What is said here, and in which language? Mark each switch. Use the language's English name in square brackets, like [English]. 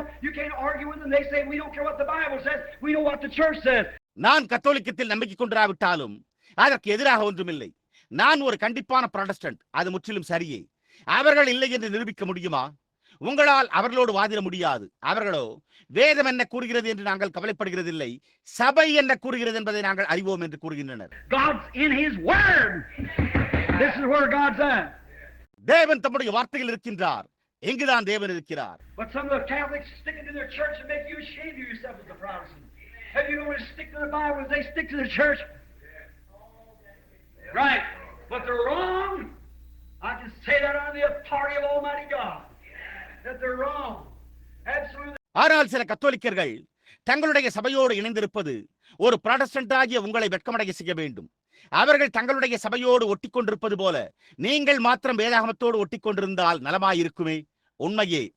[English] You can't argue with them. They say we don't care what the Bible says. We know what the church says. [Tamil] நான் கத்தோலிக்கத்தில் நம்பிக்கை கொண்டிராவிட்டாலும் அதற்கு எதிராக ஒன்றுமில்லை. நான் ஒரு கண்டிப்பான புராட்டஸ்டன்ட். அது முற்றிலும் சரியே. அவர்கள் இல்லை என்று நிரூபிக்க முடியுமா? உங்களால் அவர்களோடு வாதிட முடியாது. அவர்களோ வேதம் என்ன கூறுகிறது என்று நாங்கள் கவலைப்படுகிறதில்லை, சபை என்ன கூறுகிறது என்பதை நாங்கள் அறிவோம் என்று கூறுகின்றனர். [English] God's in his word. This is where God's at. [Tamil] தேவன் தம்முடைய வார்த்தையில் இருக்கின்றார். எங்குதான் தேவன் இருக்கிறார்? [English] But some of the Catholics stick into their church and make you ashamed of yourself as a Protestant. If you only stick to the Bible as they stick to the church. Right. But they're wrong. I can say that on the authority of Almighty God. That they're wrong. Absolutely. [Tamil] ஆனால் சில கத்தோலிக்கர்கள் தங்களுடைய சபையோடு இணைந்திருப்பது ஒரு Protestant ஆகிய உங்களை வெட்கமடைய செய்ய வேண்டும். அவர்கள் தங்களுடைய சபையோடு ஒட்டிக்கொண்டிருப்பது போல நீங்கள் மாத்திரம் வேதாகமத்தோடு ஒட்டிக்கொண்டிருந்தால் நலமாயிருக்குமே. உண்மையே.